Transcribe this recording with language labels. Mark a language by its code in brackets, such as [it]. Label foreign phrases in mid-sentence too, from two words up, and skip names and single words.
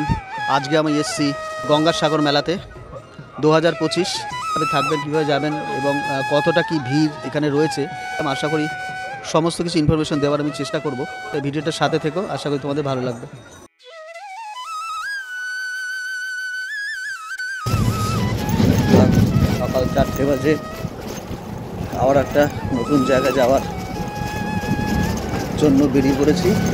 [bn] আজ কে আমি এসেছি গঙ্গাসাগর মেলাতে 2025 থাকবেন কিভাবে যাবেন এবং কতটা কি ভিড় এখানে রয়েছে আশা করি সমস্ত কিছু ইনফরমেশন দেওয়ার আমি চেষ্টা করব। তাই ভিডিওটার সাথে থেকো, আশা করি তোমাদের ভালো লাগবে। সকাল 4টে বাজে আবার একটা নতুন জায়গায় जाওয়ার জন্য বেরিয়ে পড়েছি।